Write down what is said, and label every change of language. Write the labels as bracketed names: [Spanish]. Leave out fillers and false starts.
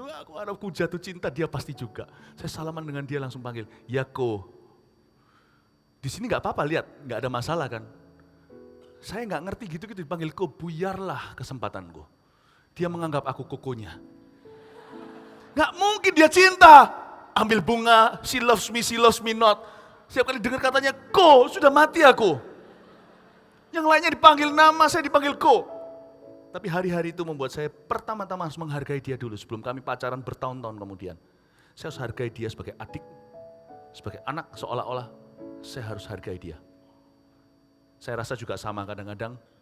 [Indonesian] Wah, aku harapku jatuh cinta, dia pasti juga. Saya salaman dengan dia langsung panggil, Yako. Di sini nggak apa-apa, lihat, nggak ada masalah kan. Saya nggak ngerti gitu-gitu dipanggil Ko, buyarlah kesempatanku. Dia menganggap aku kokonya. Nggak mungkin dia cinta. Ambil bunga, [English] she loves me not. [Indonesian] Setiap kali dengar katanya Ko, sudah mati aku. Yang lainnya dipanggil nama, saya dipanggil Ko. Tapi hari-hari itu membuat saya pertama-tama harus menghargai dia dulu. Sebelum kami pacaran bertahun-tahun kemudian. Saya harus hargai dia sebagai adik, sebagai anak, seolah-olah saya harus hargai dia. Saya rasa juga sama kadang-kadang